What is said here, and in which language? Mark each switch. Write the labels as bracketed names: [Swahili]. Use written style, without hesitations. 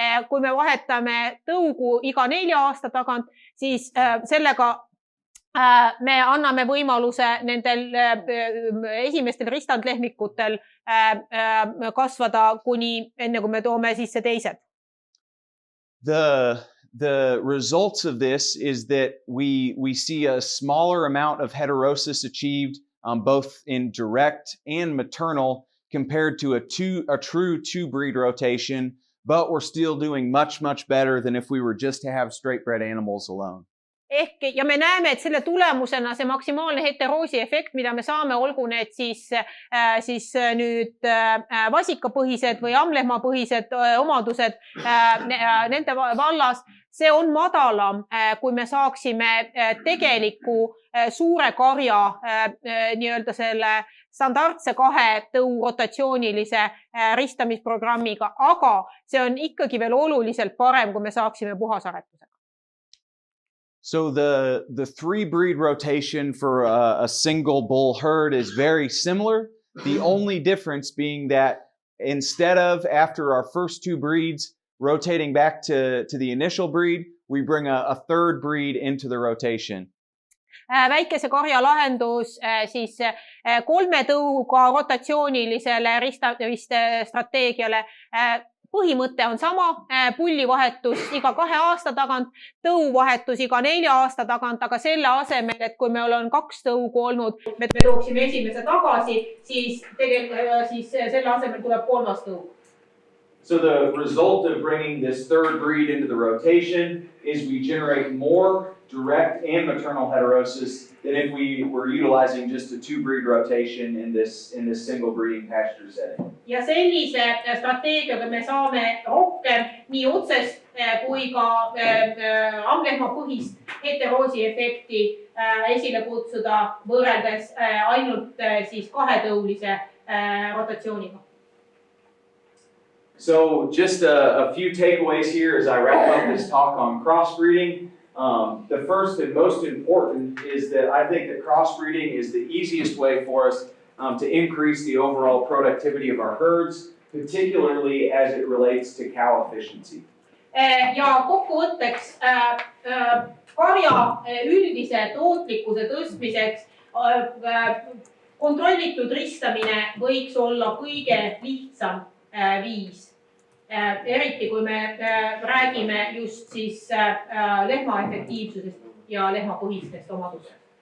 [Estonian] Kui me vahetame tõugu iga 4 aasta tagant, siis sellega me anname võimaluse nendel esimestel ristandlehmikutel kasvada kuni enne, kui me toome sisse teised. [English] The results of this is that we see a smaller amount of heterosis achieved both in direct and maternal compared to a true two-breed rotation, but we're still doing much better than if we were just to have straight-bred animals alone. [Estonian] Ja me näeme, et selle tulemusena see maksimaalne heteroosi efekt, mida me saame, olgu need siis nüüd vasikapõhised või ammlehmapõhised omadused nende vallas, see on madalam, kui me saaksime tegeliku suure karja nii-öelda standardse 2 tõu rotatsioonilise ristamisprogrammiga, aga see on ikkagi veel oluliselt parem, kui me saaksime puhasaretusega. [English] So the 3-breed rotation for a single bull herd is very similar. The only difference being that instead of after our first 2 breeds rotating back to the initial breed, we bring a 3rd breed into the rotation. [Estonian] Väikese karja lahendus siis 3 tõuga rotatsioonilisele ristamisstrateegiale. Põhimõte on sama, pullivahetus iga 2 aasta tagant, tõuvahetus iga 4 aasta tagant, aga selle asemel, et kui meil on 2 tõugu olnud, me tooksime esimese tagasi, siis selle asemel tuleb 3. tõug. [English] So the result of bringing this 3rd breed into the rotation is we generate more direct and maternal heterosis than if we were utilizing just a 2-breed rotation in this single breeding pasture setting. [Estonian] Ja sellise strateegiaga me saame rohkem nii otsest kui ka ammlehma põhist heteroosi efekti esile kutsuda võrreldes ainult siis 2-tõulise rotatsiooniga. [English] So just a few takeaways here as I wrap up this talk on crossbreeding. The first and most important is that I think that crossbreeding is the easiest way for us to increase the overall productivity of our herds, particularly as it relates to cow efficiency. [Estonian] Ja kokkuvõtteks karja üldise tootlikkuse tõstmiseks kontrollitud ristamine võiks olla kõige lihtsam viis. Eriti kui me räägime just siis lehma efektiivsusest ja lehma põhistest omadustest.